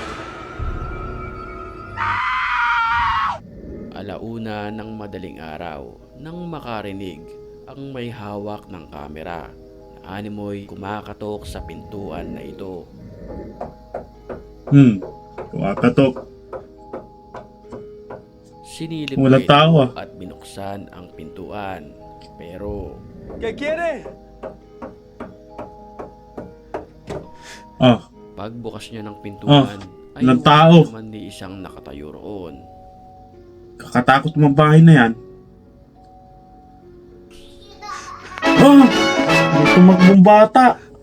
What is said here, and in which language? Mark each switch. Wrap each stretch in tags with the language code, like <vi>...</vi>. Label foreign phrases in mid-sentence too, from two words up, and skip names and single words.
<tl>Alauna ng madaling araw nang makarinig ang may hawak ng kamera na animoy kumakatok sa pintuan na ito. Kumakatok. Sinilip Wala niya ito tao, ah. at binuksan ang pintuan. Pero</tl> <es>¿Qué quiere?</es> <tl>pagbukas niya ng pintuan ay walang wala tao. naman ni isang nakatayo roon. Kakatakot mong bahay na yan. May tumakbong bata.</tl>